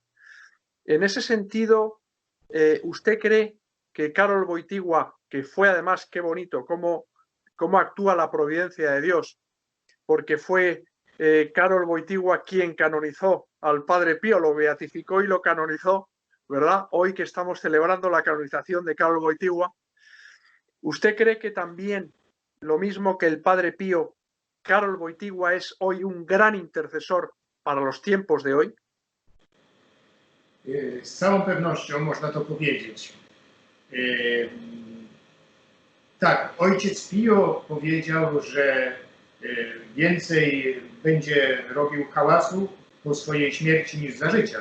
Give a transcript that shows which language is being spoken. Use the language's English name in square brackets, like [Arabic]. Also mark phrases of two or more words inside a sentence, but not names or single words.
[Spanish] En ese sentido, ¿usted cree que Karol Wojtyła, que fue además, qué bonito, cómo actúa la providencia de Dios, porque fue Karol Wojtyła quien canonizó al Padre Pío, lo beatificó y lo canonizó, ¿verdad? Hoy que estamos celebrando la canonización de Karol Wojtyła, ¿usted cree que también, lo mismo que el Padre Pío, Karol Wojtyła es hoy un gran intercesor para los tiempos de hoy? [Polish] Z całą pewnością można to powiedzieć. Tak, ojciec Pio powiedział, że więcej będzie robił hałasu po swojej śmierci niż za życia.